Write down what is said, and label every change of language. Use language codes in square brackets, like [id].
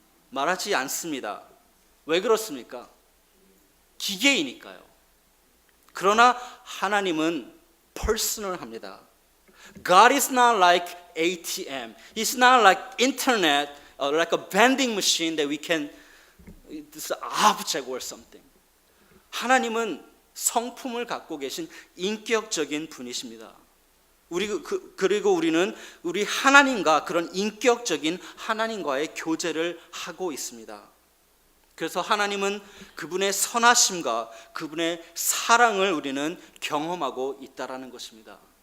[ko] 말하지 않습니다. 왜 그렇습니까? 기계이니까요. 그러나 하나님은 퍼스널합니다. [en] God is not like ATM. He's not like internet, like a vending machine that we can this object or something. [ko] 하나님은 성품을 갖고 계신 인격적인 분이십니다. 그리고 우리는 우리 하나님과 그런 인격적인 하나님과의 교제를 하고 있습니다. 그래서 하나님은 그분의 선하심과 그분의 사랑을 우리는 경험하고 있다라는 것입니다.